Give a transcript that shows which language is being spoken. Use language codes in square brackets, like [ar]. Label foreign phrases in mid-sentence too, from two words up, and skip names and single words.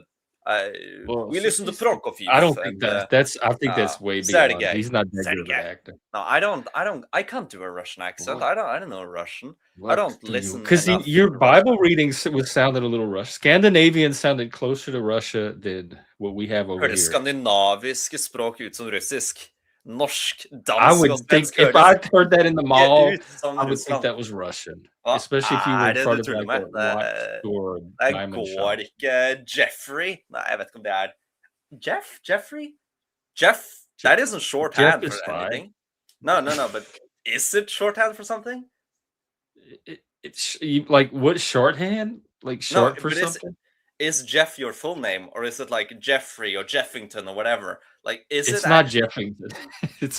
[en] We listen to Prokofiev. I don't think that's. I think that's way beyond. He's not that good of an actor. No, I can't do a Russian accent. I don't know Russian. I don't listen. Because your Bible readings was sounded a little Russian. Scandinavian sounded closer to Russia than what we have over here. [no] Skandinaviske språk ut som russisk. Norsk, dansk. [en] I would think if I heard that in the mall, I would think that was Russian. Especially if you were in front of like a watch store. [no] Det går ikke. Jeffrey? Nei, jeg vet ikke om det er Jeffrey? [en] Jeff? That isn't shorthand for anything. No, but is it shorthand for something? It's like what shorthand? Like short for something? Is Jeff your full name, or is it like Jeffrey or Jeffington or whatever? Like, it's not Jeffington. It's